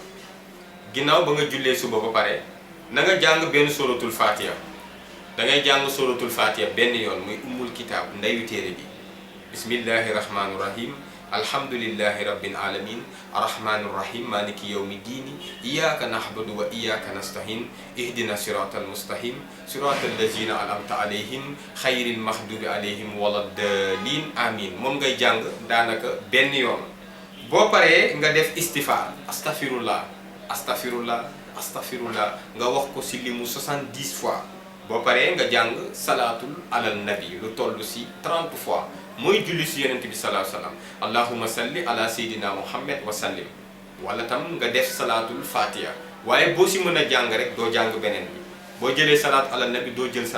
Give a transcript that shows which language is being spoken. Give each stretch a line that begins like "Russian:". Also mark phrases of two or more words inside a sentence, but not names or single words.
Wolof: pare na nga jàng benn
Arabic: سورة الفاتحة
Wolof: da ngay jàng
Arabic: سورة الفاتحة
Wolof: benn yoon muy
Arabic: أم الكتاب
Wolof: ndeyu téere bi
Arabic: بسم الله الرحمن الرحيم الحمد لله رب العالمين الرحمن الرحيم مالك يوم الدين إياك نعبد وإياك نستعين اهدنا الصراط المستقيم صراط الذين أنعمت عليهم غير المغضوب عليهم ولا الضالين آمين
Wolof: moom ngay jàng daanaka benn yoon boo paree nga def istifaar astaghfirullah nga wax ko ci limu 70 fois boo paree nga jàng
Arabic: الصلاة على النبي
Wolof: lu toll ci 30 fois mooy julli si yonent bi
Arabic: صلى الله عليه وسلم اللهم صل على سيدنا محمد وسلم
Wolof: wala tam nga def
Arabic: صلاة الفاتحة
Wolof: waaye boo si mën a jàng rek doo jàng beneen bi boo jëlee
Arabic: الصلاة على النبي
Wolof: doo jël